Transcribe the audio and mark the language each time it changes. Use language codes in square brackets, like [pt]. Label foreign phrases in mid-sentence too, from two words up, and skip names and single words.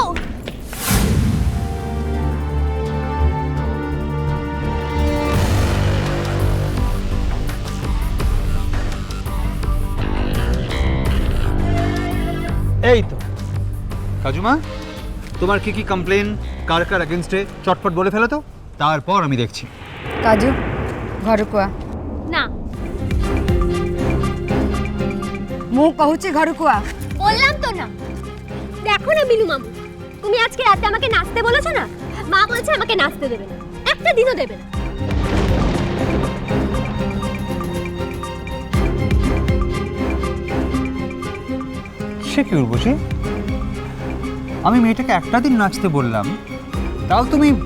[bn] এই তো কাজুমা, তোমার কি কি কমপ্লেন, কার কার এগেনস্টে চটপট বলে ফেলো তো, তারপর আমি দেখছি। [or] କାଜୁ ଘରେ କୁଆ, [bn] না [or] ମୁଁ କହୁଛି ଘରକୁ ଆ। [bn] বললাম তো না। দেখো না বিনু মামু, তুমি আজকে রাতে আমাকে নাচতে বলেছো না, মা বলছে আমাকে নাচতে দেবে না, একটা দিনও দেবে না। সে কি উর্বশী, আমি মেয়েটাকে একটা দিন নাচতে বললাম, তাও তুমি।